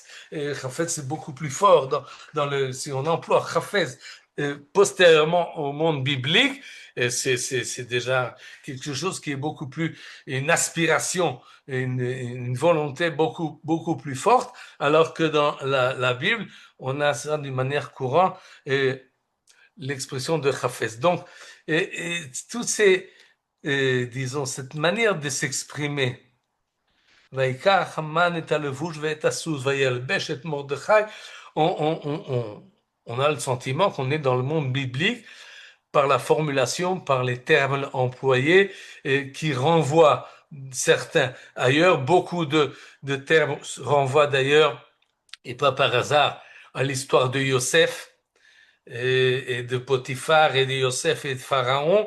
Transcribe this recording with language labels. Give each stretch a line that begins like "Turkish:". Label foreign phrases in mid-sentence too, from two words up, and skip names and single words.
French: Et chafetz, c'est beaucoup plus fort si on emploie chafetz postérieurement au monde biblique, c'est déjà quelque chose qui est beaucoup plus une aspiration, une volonté beaucoup plus forte, alors que dans la Bible, on a ça d'une manière courante, l'expression de chafetz. Donc, toutes ces, disons, cette manière de s'exprimer,
Hebrew: ויקח המן את הלבוש ואת הסוס וילבש את מרדכי,
French: on a le sentiment qu'on est dans le monde biblique par la formulation, par les termes employés qui renvoient certains ailleurs. Beaucoup de termes renvoient d'ailleurs, et pas par hasard, à l'histoire de Yosef et de Potiphar et de Yosef et de Pharaon.